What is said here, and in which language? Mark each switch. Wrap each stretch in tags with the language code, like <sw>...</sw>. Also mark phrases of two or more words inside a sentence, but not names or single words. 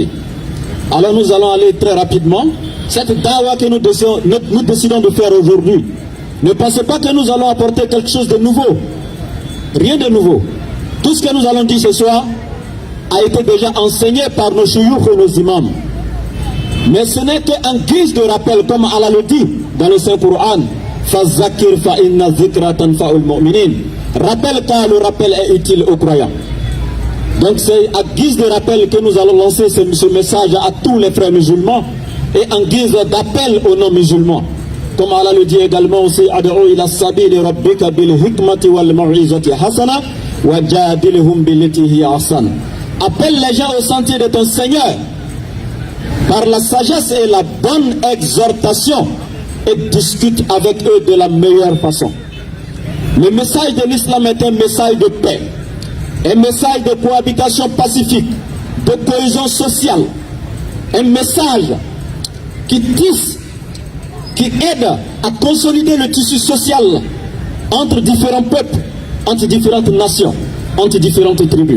<fr>Alors nous allons aller très rapidement. Cette dawa que nous décidons de faire aujourd'hui, ne pensez pas que nous allons apporter quelque chose de nouveau. Rien de nouveau. Tout ce que nous allons dire ce soir a été déjà enseigné par nos chouyoukh et nos imams. Mais ce n'est qu'en guise de rappel, comme Allah le dit dans le Saint-Coran,</fr> <ar>فذكر فإن الذكرى تنفع المؤمنين.</ar> <fr>Rappel car le rappel est utile aux croyants. Donc c'est à guise de rappel que nous allons lancer ce message à tous les frères musulmans et en guise d'appel aux non-musulmans. Comme Allah le dit également aussi,</fr> <ar>ادع إلى سبيل ربك بالحكمة والموعظة الحسنة وجادلهم بالتي هي أحسن.</ar> <fr>Appelle les gens au sentier de ton Seigneur par la sagesse et la bonne exhortation et discute avec eux de la meilleure façon. Le message de l'islam est un message de paix, un message de cohabitation pacifique, de cohésion sociale, un message qui tisse, qui aide à consolider le tissu social entre différents peuples, entre différentes nations, entre différentes tribus.</fr>